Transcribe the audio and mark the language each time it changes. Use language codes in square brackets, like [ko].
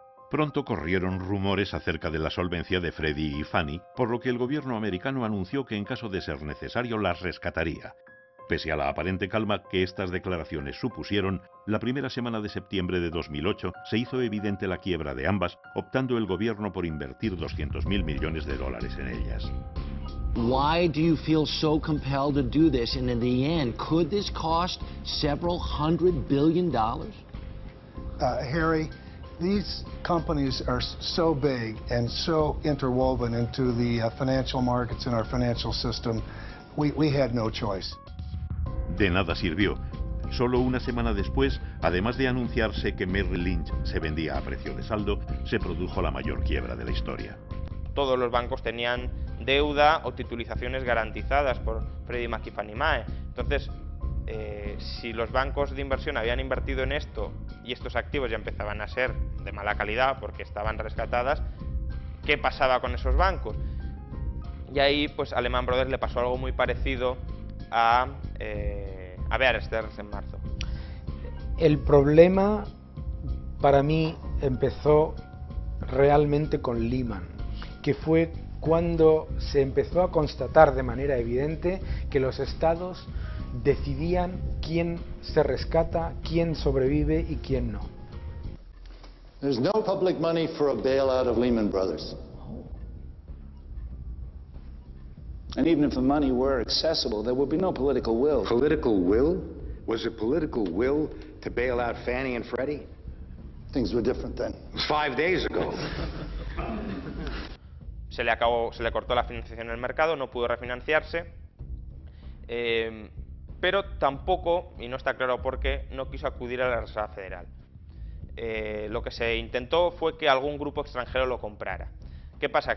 [es] Pronto corrieron rumores acerca de la solvencia de Freddie y Fannie, por lo que el gobierno americano anunció que en caso de ser necesario las rescataría. Pese a la aparente calma que estas declaraciones supusieron, la primera semana de septiembre de 2008 se hizo evidente la quiebra de ambas, optando el gobierno por invertir $200.000 millones en ellas. [en] Why do you feel so compelled to do this? And in the end, could this cost several $100 billion? Harry, these companies are so big and so interwoven into the financial markets and our financial system, we had no choice. [es] De nada sirvió. Solo una semana después, además de anunciarse que Merrill Lynch se vendía a precio de saldo, se produjo la mayor quiebra de la historia. Todos los bancos tenían deuda o titulizaciones garantizadas por Freddie Mac y Fannie Mae. Entonces, si los bancos de inversión habían invertido en esto y estos activos ya empezaban a ser de mala calidad porque estaban rescatadas, ¿qué pasaba con esos bancos? Y ahí, pues, a Lehman Brothers le pasó algo muy parecido a Bear Stearns en marzo. El problema para mí empezó realmente con Lehman, que fue cuando se empezó a constatar de manera evidente que los estados decidían quién se rescata, quién sobrevive y quién no. [en] There's no public money for a bailout of Lehman Brothers. And even if the money were accessible, there would be no political will. Political will? Was it political will to bail out Fannie and Freddie? Things were different then. 5 days ago. [es] Se le cortó la financiación en el mercado, no pudo refinanciarse, pero tampoco, y no está claro por qué, no quiso acudir a la Reserva Federal. Lo que se intentó fue que algún grupo extranjero lo comprara. ¿Qué pasa?